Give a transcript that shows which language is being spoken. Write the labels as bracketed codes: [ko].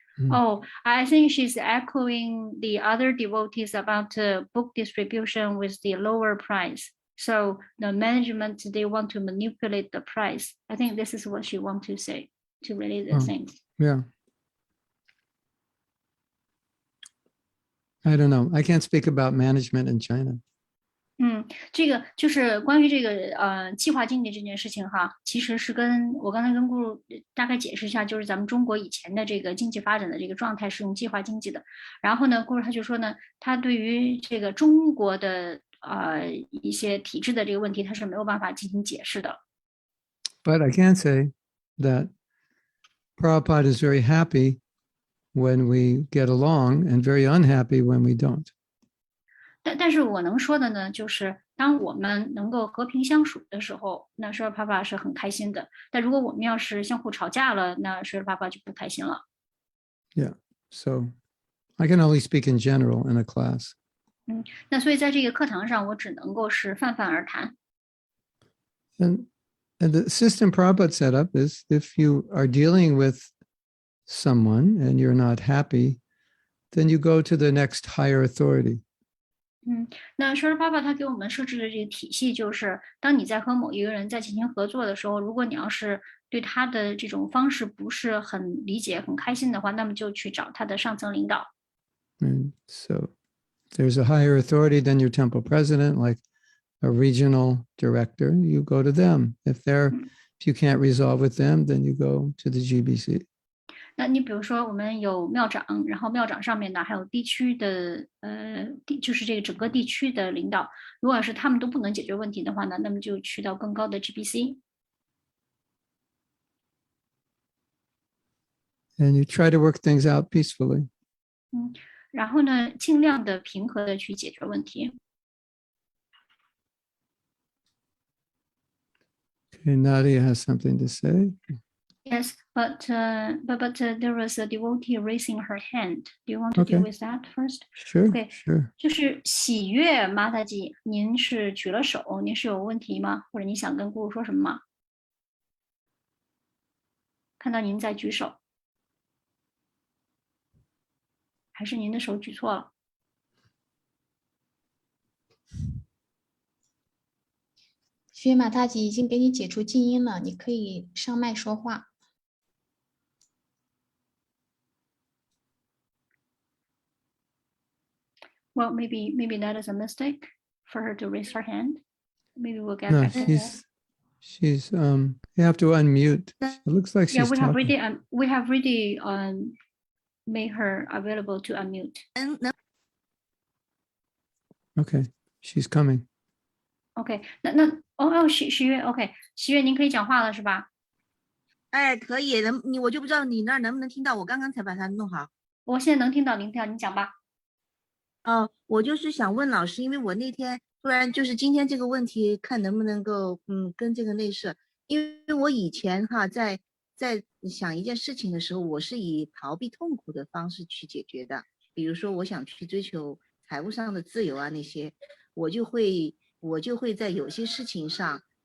[en] Oh, I think she's echoing the other devotees about book distribution with the lower price. So the management, they want to manipulate the price. I think this is what she wants to say to relate the things. Yeah. I don't know. I can't speak about management in China. [zh] 这个就是关于这个计划经济这件事情哈，其实是跟我刚才跟顾如大概解释一下，就是咱们中国以前的这个经济发展的这个状态是用计划经济的。然后呢，顾如他就说呢，他对于这个中国的一些体制的这个问题，他是没有办法进行解释的。 [en] But I can say that Prabhupada is very happy when we get along and very unhappy when we don't. [zh] 但是我能说的呢，就是当我们能够和平相处的时候，那舍利帕帕是很开心的。但如果我们要是相互吵架了，那舍利帕帕就不开心了。 [en] Yeah, so I can only speak in general in a class. [zh] 那所以在这个课堂上，我只能够是泛泛而谈。 [en] And the system Prabhupada set up is if you are dealing with someone and you're not happy, then you go to the next higher authority. [zh] 那舍利帕帕他给我们设置的这个体系，就是当你在和某一个人在进行合作的时候，如果你要是对他的这种方式不是很理解、很开心的话，那么就去找他的上层领导。 [en] And so there's a higher authority than your temple president, like a regional director, you go to them. If you can't resolve with them, then you go to the GBC. [zh] 那你比如说，我们有庙长，然后庙长上面呢还有地区的就是这个整个地区的领导。如果是他们都不能解决问题的话呢，那么就去到更高的 GBC。 [en] And you try to work things out peacefully. [zh] 然后呢，尽量的平和的去解决问题。 [en] Okay, Nadia has something to say. Yes, but there was a devotee raising her hand. Do you want to deal with that first? Sure, Okay. sure. [zh] 就是喜悦马塔吉，您是举了手，您是有问题吗？或者你想跟姑姑说什么吗？看到您在举手，还是您的手举错了？学马大吉已经给你解除静音了，你可以上麦说话。 [en] Well, maybe that is a mistake for her to raise her hand. Maybe we'll get No, back to that. she's you have to unmute. It looks like she's we have talking. already made her available to unmute. Okay, she's coming. [zh] OK，喜悦 OK， 喜悦您可以讲话了是吧？哎，可以，我就不知道你那儿能不能听到，我刚刚才把它弄好。我现在能听到您讲吧。我就是想问老师，因为我那天突然就是今天这个问题，看能不能够跟这个类似，因为我以前在想一件事情的时候，我是以逃避痛苦的方式去解决的，比如说我想去追求财务上的自由啊那些，我就会在有些事情上